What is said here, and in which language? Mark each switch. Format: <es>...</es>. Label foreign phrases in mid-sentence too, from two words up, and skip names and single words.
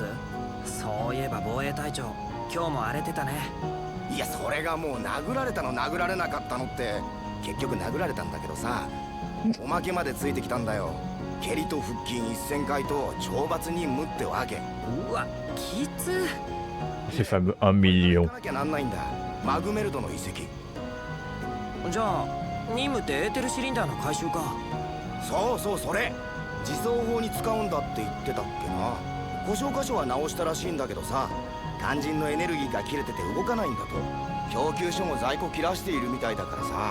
<ja>そういえば防衛隊長、今日も荒れてたね。いや、それがもう殴られたの殴られなかったのって、結局殴られたんだけどさ、おまけまでついてきたんだよ。蹴りと腹筋1000回と懲罰任務ってわけ。うわ、きつ。</ja> <fr>Les fameux 1 million.</fr> <ja>なきゃなんないんだ。マグメルドの遺跡。じゃあ任務ってエーテルシリンダーの回収か？そうそう、それ自走砲に使うんだって言ってたっけな。故障箇所は直したらしいんだけどさ、肝心のエネルギーが切れてて動かないんだと。供給所も在庫切らしているみたいだからさ。</ja>